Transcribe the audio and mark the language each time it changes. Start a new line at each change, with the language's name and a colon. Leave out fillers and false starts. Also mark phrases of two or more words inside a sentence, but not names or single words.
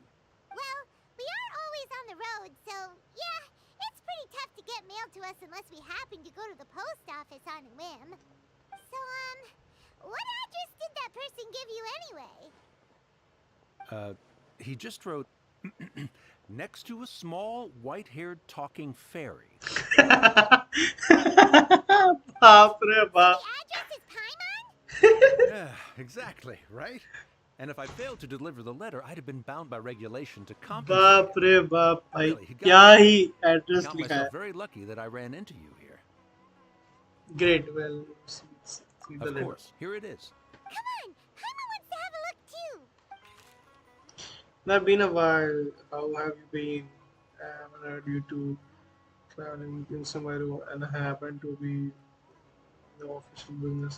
English: Well, we are always on the road, so yeah, it's pretty tough to get mail to us unless we happen to go to the post office on a whim. So, what address did that person give you anyway? He just wrote, next to a small, white-haired talking fairy.
Hindi: बाप रे बाप।
English: The address is Paimon? Yeah, exactly, right? And if I failed to deliver the letter, I'd have been bound by regulation to compensate.
Hindi: बाप रे बाप भाई,
English: Really,
Hindi: क्या ही
English: I
Hindi: एड्रेस
English: count
Hindi: लिखा है।
English: myself very lucky that I ran into you here. Great, well, see the Of letter. course, here it is. Come on, Paimon wants to have a look too. It's been a while. How have you been? I haven't heard you two traveling in somewhere and I happen to be the official business.